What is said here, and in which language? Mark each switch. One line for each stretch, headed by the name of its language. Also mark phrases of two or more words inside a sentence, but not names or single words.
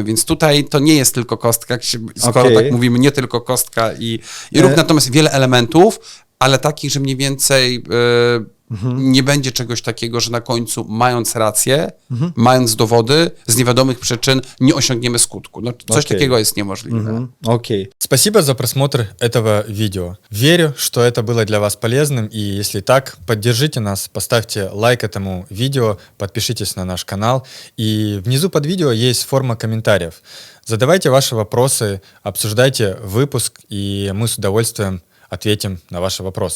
Polish: Więc tutaj to nie jest tylko kostka, skoro Okej. tak mówimy, nie tylko kostka i ruch, natomiast wiele elementów, ale takich, że mniej więcej nie będzie czegoś takiego, że na końcu, mając rację, mając dowody, z niewiadomych przyczyn nie osiągniemy skutku. No, coś Okej. takiego jest niemożliwe.
Russian: Окей. Спасибо за просмотр этого видео. Верю, что это было для вас полезным, и если так, поддержите нас, поставьте лайк этому видео, подпишитесь на наш канал, и внизу под видео есть форма комментариев. Задавайте ваши вопросы, обсуждайте выпуск, и мы с удовольствием ответим на ваши вопросы.